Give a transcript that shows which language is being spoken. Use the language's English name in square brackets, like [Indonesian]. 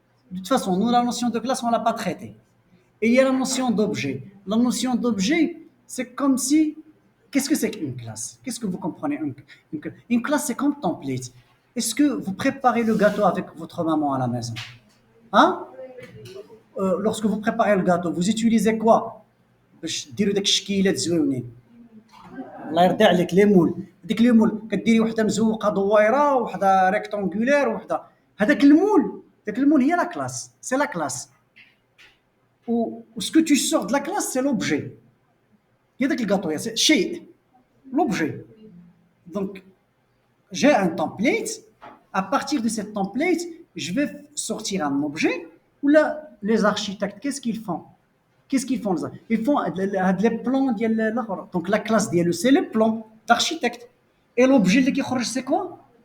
[French] De toute façon, nous, la notion de classe, on ne l'a pas traitée. Et il y a la notion d'objet. La notion d'objet, c'est comme si... Qu'est-ce que c'est qu'une classe? Qu'est-ce que vous comprenez? Une classe, c'est comme template. Est-ce que vous préparez le gâteau avec votre maman à la maison? Hein? Lorsque vous préparez le gâteau, vous utilisez quoi [Arabic] باش ديروا داك الشكيلات زويونين؟ الله يرضي عليك لي مول. ديك لي مول كديري وحده مزوقه دويره وحده ريكتونغولير وحده هذاك المول. داك المول هي لا كلاس، سي لا كلاس. [French] و ce que tu sors de la classe c'est l'objet. [Arabic] هي داك الكاطو [French] c'est [Arabic] شيء l'objet. [French] Donc j'ai un template. À partir de cette template, je vais sortir un objet. Ou là, les architectes, qu'est-ce qu'ils font? Qu'est-ce qu'ils font? Ils font les plans. Donc la classe, c'est le plan d'architecte. Et l'objet qui sort, c'est quoi?